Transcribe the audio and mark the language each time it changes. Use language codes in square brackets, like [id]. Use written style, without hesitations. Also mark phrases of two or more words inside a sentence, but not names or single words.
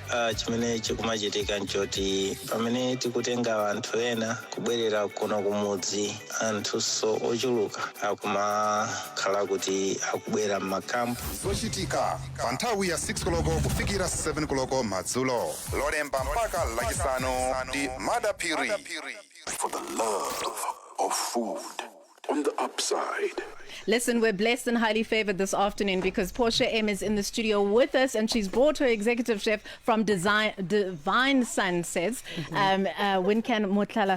[ny] Chimene chikumachitika nchoti pamene tikutenga anthu ena kubwerera kuno kumudzi, anthuso ochuluka akumakhala kuti akubwera m'makampu. Zochitika pa nthawi ya 6 koloko kufikira 7 koloko madzulo. Lolemba mpaka lachisanu ndi Madapiri. [en] For the love of food on the upside. Listen, we're blessed and highly favored this afternoon because Portia M is in the studio with us and she's brought her executive chef from Devine Sunset, Wincan Mohlala.